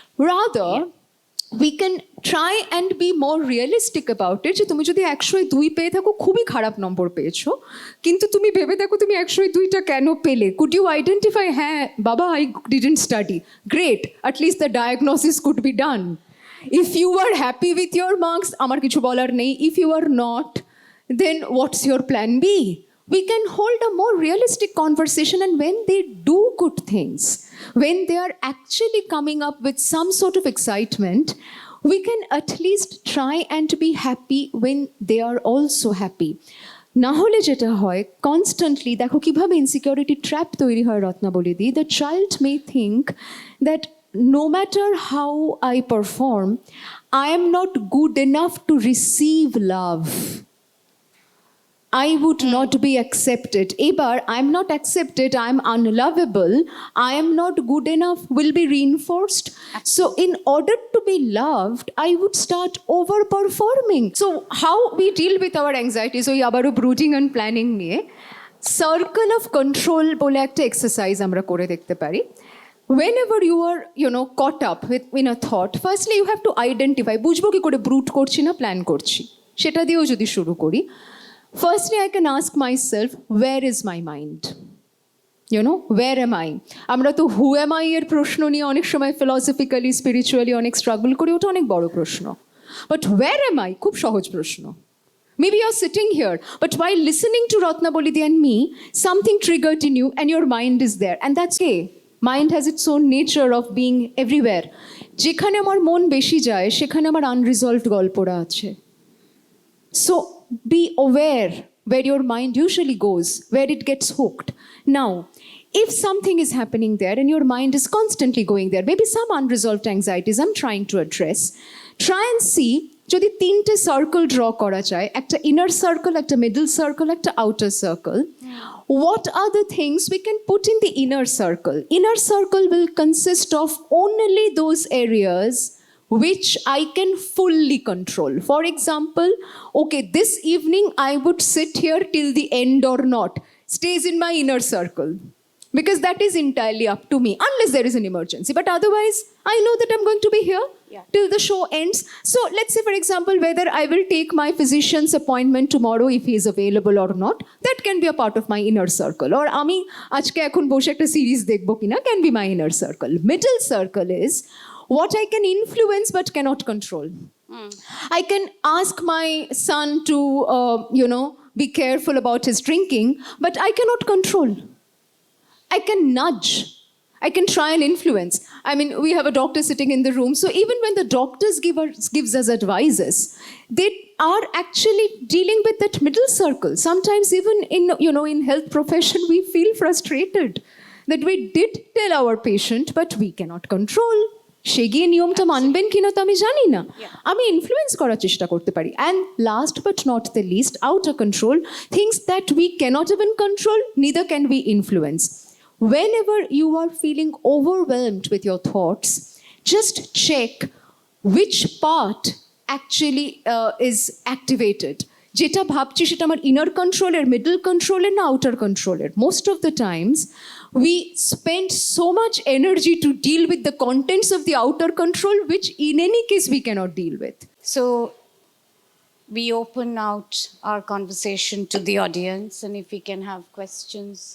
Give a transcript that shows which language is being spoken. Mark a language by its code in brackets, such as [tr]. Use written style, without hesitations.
[en] Rather, we can try and be more realistic about it. [bn] যে তুমি যদি 102 পেয়ে থাকো, খুবই খারাপ নম্বর পেয়েছো, কিন্তু তুমি ভেবে দেখো তুমি 102টা কেন পেলে। [en] could you identify, [bn] হ্যাঁ বাবা [en] I didn't study, great, at least the diagnosis could be done. If you are happy with your marks, [bn] আমার কিছু বলার নেই। [en] If you are not, then what's your plan B? We can hold a more realistic conversation, and when they do good things, when they are actually coming up with some sort of excitement, we can at least try and be happy when they are also happy. [bn] না হলে যেটা হয়, constantly দেখো কিভাবে insecurity trap তৈরি হয় রত্নাবলী দি। [en] The child may think that no matter how I perform, I am not good enough to receive love. I would not be accepted. Ebar, I'm not accepted, I'm unlovable, I am not good enough will be reinforced. So in order to be loved, I would start overperforming. So how we deal with our anxieties, [bn] ওই আবারও [en] brooding and planning নিয়ে, circle of control [bn] বলে একটা exercise আমরা করে দেখতে পারি। [en] Whenever you are, caught up in a thought, firstly you have to identify, [bn] বুঝবো কি করে ব্রুট করছি না প্ল্যান করছি, সেটা দিয়েও যদি শুরু করি। [en] Firstly, I can ask myself, where is my mind? Where am I? [bn] আমরা তো [en] who am I [bn] এর প্রশ্ন নিয়ে অনেক সময় [en] philosophically, spiritually [bn] অনেক struggle করি, ওটা অনেক বড় প্রশ্ন। [en] But where am I? [bn] খুব সহজ প্রশ্ন। [en] Maybe you're sitting here, but while listening to Ratnaboli and me, something triggered in you and your mind is there. And that's okay. Mind has its own nature of being everywhere. [bn] যেখানে আমার মন বেশি যায়, সেখানে আমার unresolved গল্পরা আছে। [en] So be aware where your mind usually goes, where it gets hooked. Now, if something is happening there and your mind is constantly going there, maybe some unresolved anxieties I'm trying to address, try and see, [bn] যদি 3টে circle draw করা যায়, একটা inner circle, একটা middle circle, একটা outer circle, [en] what are the things we can put in the inner circle? Inner circle will consist of only those areas which I can fully control. For example, okay, this evening I would sit here till the end or not, stays in my inner circle, because that is entirely up to me, unless there is an emergency. But otherwise, I know that I'm going to be here till the show ends. So let's say, for example, whether I will take my physician's appointment tomorrow if he is available or not, that can be a part of my inner circle. [bn] Or আমি আজকে এখন বসে একটা series দেখবো কিনা, [en] can be my inner circle. Middle circle is what I can influence but cannot control. I can ask my son to, be careful about his drinking, but I cannot control. I can nudge. I can try and influence. I mean, we have a doctor sitting in the room, so even when the doctors gives us advices, they are actually dealing with that middle circle. Sometimes even in health profession, we feel frustrated that we did tell our patient, but we cannot control. [bn] সে গিয়ে নিয়মটা মানবেন কিনা তো আমি জানি না, আমি influence করার চেষ্টা করতে পারি। [en] And last but not the least, outer control, things that we cannot even control, neither can we influence. Whenever you are feeling overwhelmed with your thoughts, just check which part actually is activated. [bn] যেটা ভাবছি সেটা আমার inner কন্ট্রোলের, middle কন্ট্রোলের না outer কন্ট্রোলের। [en] Most of the times we spend so much energy to deal with the contents of the outer control, which in any case we cannot deal with. So we open out our conversation to the audience, and if we can have questions.